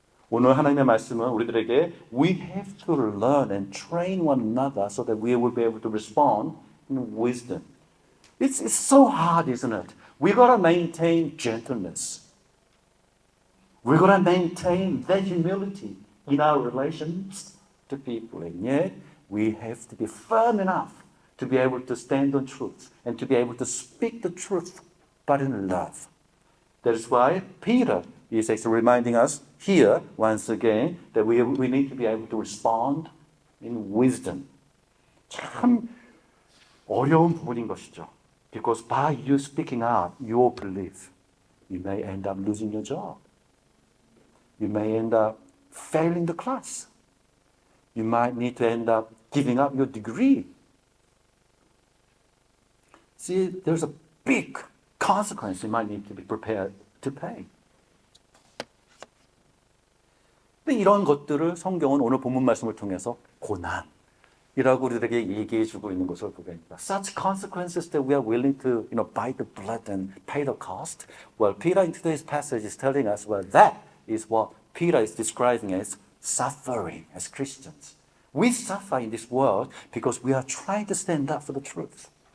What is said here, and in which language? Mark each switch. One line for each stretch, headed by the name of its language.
Korean: 오늘 하나님의 말씀은 우리들에게
English: we have to learn and train one another so that we will be able to respond in wisdom. It's so hard, isn't it? We gotta maintain gentleness. We gotta maintain that humility in our relations to people. And yet, we have to be firm enough to be able to stand on truth and to be able to speak the truth, but in love. That is why Peter is actually reminding us here, once again, that we need to be able to respond in wisdom.
Korean: 참 어려운 부분인 것이죠.
English: Because by you speaking out your belief, you may end up losing your job. You may end up failing the class. You might need to end up giving up your degree. See, there's a big consequence you might need to be prepared to pay.
Korean: 근데 이런 것들을 성경은 오늘 본문 말씀을 통해서 고난, 이라고 우리들에게 얘기해 주고 있는 것을 보게 됩니다.
English: Such consequences that we are willing to, bite the blood and pay the cost. Well, Peter in today's passage is telling us, well, that is what Peter is describing as suffering as Christians. We suffer in this world because we are trying to stand up for the truth.